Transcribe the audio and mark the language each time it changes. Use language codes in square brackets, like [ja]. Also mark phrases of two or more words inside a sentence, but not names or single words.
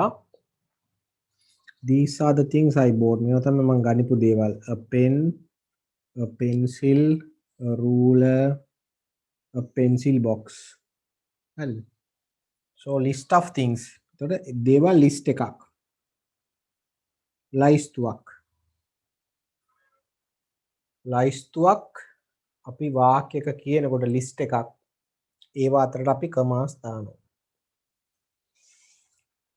[en] These are the things I bought. [si] මේවා තමයි මම ගනිපු දේවල්. [en] A pen, a pencil, a ruler, a pencil box. හරිද? So list of things. [si] එතකොට දේවල් list එකක්. ලයිස්තුවක් අපි වාක්‍යයක කියනකොට list එකක්. ඒවා අතරට අපි commas දානවා.